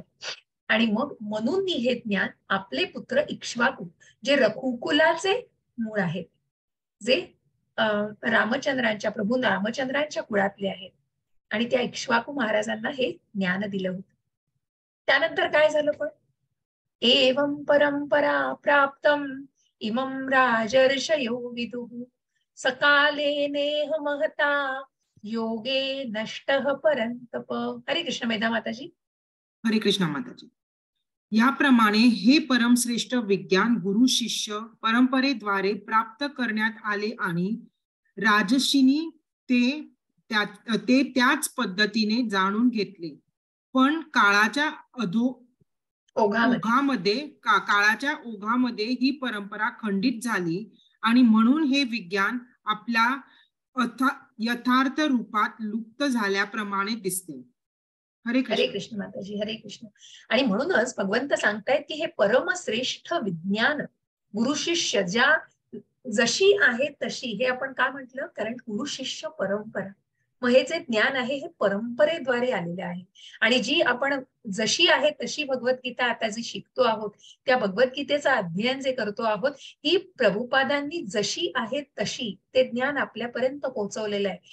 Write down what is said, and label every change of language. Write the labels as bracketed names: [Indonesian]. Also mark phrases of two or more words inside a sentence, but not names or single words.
[Marathi] आणि मग मनुंनी हे ज्ञान आपले पुत्र इक्ष्वाकू, जे रघुकुलाचे मूळ आहेत, जे रामचंद्रांच्या प्रभू रामचंद्रांच्या कुळातले आहेत, आणि त्या इक्ष्वाकू महाराजांना हे ज्ञान दिलं होतं. त्यानंतर काय झालं पण, [Sanskrit] एवं परंपरा प्राप्तम इमं राजर्षयो विदुः सकाले नेह महता योगे नष्टः परंतप. [Marathi] हरे कृष्ण. मेधा माताजी. हरे कृष्ण माताजी. याप्रमाणे हे परमश्रेष्ठ विज्ञान गुरु शिष्य परंपरेद्वारे प्राप्त करण्यात आले आणि राजर्षींनी ते त्याच पद्धतीने जाणून घेतले. पण काळाच्या ओघामध्ये ही परंपरा खंडित झाली आणि म्हणून हे विज्ञान आपल्या यथार्थ रूपात लुप्त झाल्याप्रमाणे दिसते. हरे कृष्ण माताजी. हरे कृष्ण. आणि म्हणूनच भगवंत सांगतायत की हे परमश्रेष्ठ विज्ञान गुरु शिष्य ज्या जशी आहे तशी, हे आपण का म्हटलं, कारण गुरु शिष्य परंपरा, मग हे जे ज्ञान आहे हे परंपरेद्वारे आलेले आहे. आणि जी आपण जशी आहे तशी भगवद्गीता आता जी शिकतो आहोत, त्या भगवद्गीतेचं अध्ययन जे करतो आहोत, ही प्रभुपादांनी जशी आहे तशी ते ज्ञान आपल्यापर्यंत पोहोचवलेलं आहे.